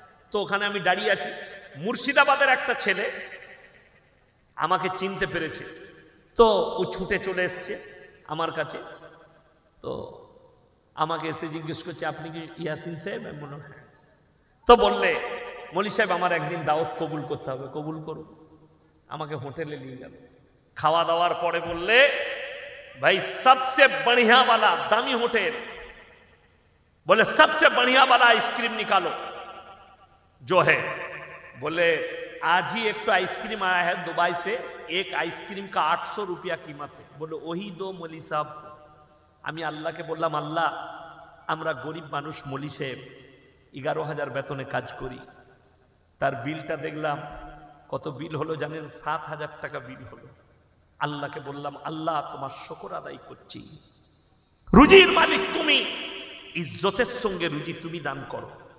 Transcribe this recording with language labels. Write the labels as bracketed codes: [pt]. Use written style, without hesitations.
[bn] তো ওখানে আমি দাঁড়িয়ে আছি, মুর্শিদাবাদের একটা ছেলে আমাকে চিনতে পেরেছে, তো ও ছুটে চলে এসছে আমার কাছে। তো আমাকে এসে জিজ্ঞেস করছে, আপনি কি ইয়াসিন সাহেব? আমি বললাম হ্যাঁ। তো বললে, মলি সাহেব আমার একদিন দাওয়াত কবুল করতে হবে। কবুল করুন। আমাকে হোটেলে নিয়ে গেল। খাওয়া দাওয়ার পরে বললে, ভাই [hi] সবসে बढ़िया वाला दामी होटल, बोले सबसे बढ़िया वाला आइसक्रीम निकालो जो है। बोले आज ही एक तो आइसक्रीम आया है दुबई से, एक आइसक्रीम का 800 रुपया कीमत है। बोले वही दो मौली साहब। [bn] আমি আল্লাহকে বললাম, আল্লাহ আমরা গরিব মানুষ, মৌলি সাহেব 11,000 বেতনে কাজ করি, তার বিলটা দেখলাম, কত বিল হলো জানেন? 7,000 টাকা বিল হলো। আল্লাহকে বললাম, আল্লাহ তোমার শুকর আদায় করছি, রুজির মালিক তুমি, ইজ্জতের সঙ্গে রুজি তুমি দান করো।